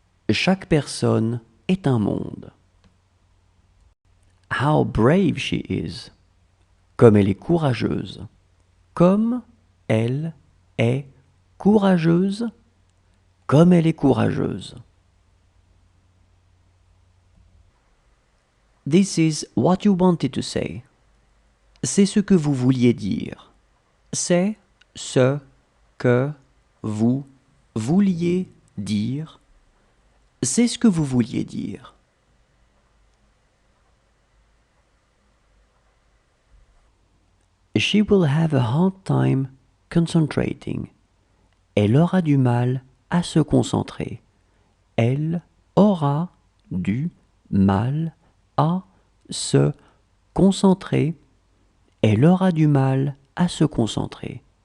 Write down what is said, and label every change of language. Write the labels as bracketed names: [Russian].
[French] Chaque personne est un monde. [English] How brave she is. [French] Comme elle est courageuse. Comme elle est courageuse. Comme elle est courageuse. [English] This is what you wanted to say. [French] C'est ce que vous vouliez dire. C'est ce que vous vouliez dire. C'est ce que vous vouliez dire. [English] She will have a hard time concentrating. [French] Elle aura du mal à se concentrer. Elle aura du mal à se concentrer. Elle aura du mal à se concentrer.